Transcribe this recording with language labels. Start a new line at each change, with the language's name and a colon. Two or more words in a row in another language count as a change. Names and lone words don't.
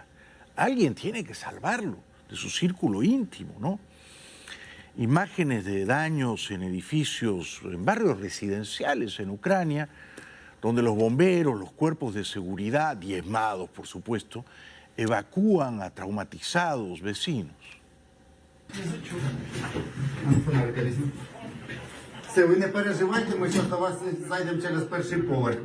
Spanish: Alguien tiene que salvarlo de su círculo íntimo, ¿no? Imágenes de daños en edificios, en barrios residenciales en Ucrania, donde los bomberos, los cuerpos de seguridad, diezmados por supuesto, evacúan a traumatizados vecinos.
Ukrainian: Все, ви не переживайте, ми зараз до вас зайдемо через перший поверх.